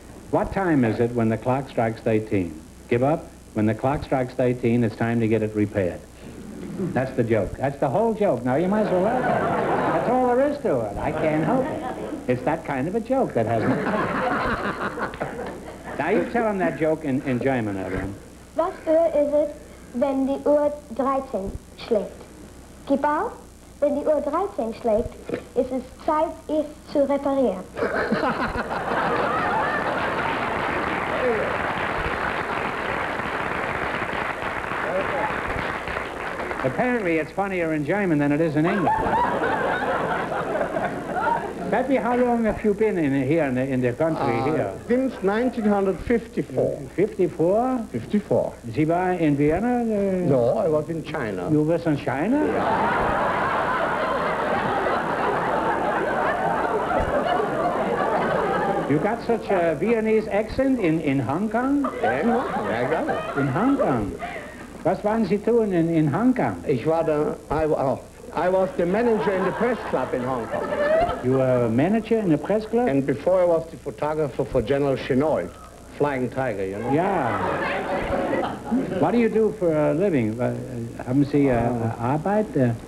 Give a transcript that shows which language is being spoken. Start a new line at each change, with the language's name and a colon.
English: What time is it when the clock strikes 18? Give up? When the clock strikes 18, it's time to get it repaired. That's the joke. That's the whole joke. Now, you might as well laugh at it. That's all there is to it. I can't help it. It's that kind of a joke that hasn't... Now, you tell him that joke in German, Evelyn.
German: Was Uhr ist es, wenn die Uhr 13 schlägt? Gib auf, wenn die Uhr 13 schlägt, ist es Zeit, es zu reparieren.
English: Apparently, it's funnier in German than it is in English. Peppy, how long have you been here in the country here? Since 1954. 54? 54.
German: Sie war in Vienna?
English: No, I was in China. You was in China? You got such a Viennese accent in Hong Kong? Ja, I got it. In Hong Kong?
German: Was waren Sie tun in Hong Kong?
English: I was the manager in the press club in Hong Kong. You were a manager in the press club? And before I was the photographer for General Chenoid, Flying Tiger, you know. Yeah. What do you do for a living?
German: Haben Sie Arbeit?